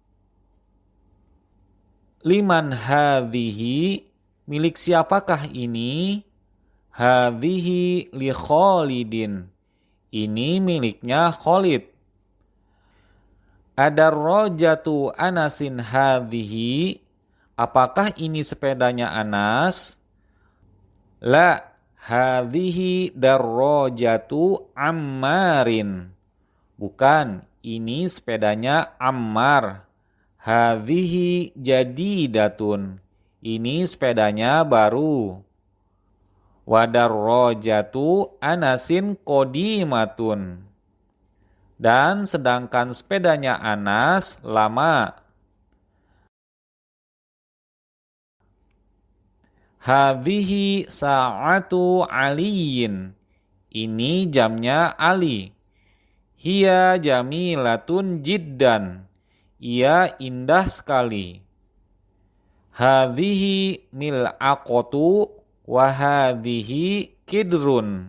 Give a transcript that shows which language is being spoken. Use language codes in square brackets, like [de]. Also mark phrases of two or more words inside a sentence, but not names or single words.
[ar] لمن هذه, [id] milik siapakah ini? [ar] هذه لخالد, [id] ini miliknya Khalid. [ar] أدراجة أنس هذه, [id] apakah ini sepedanya Anas? [ar] لا، هذه دراجة عمار, [id] bukan, ini sepedanya Ammar. [ar] هذه جديدة, [id] ini sepedanya baru. [ar] ودراجة أنس قديمة, [id] dan sedangkan sepedanya Anas lama. [ar] هذه ساعة علي, [id] ini jamnya Ali. [ar] هي جميلة جدا, [id] ia indah sekali. [ar] هذه ملعقة وهذه قدر.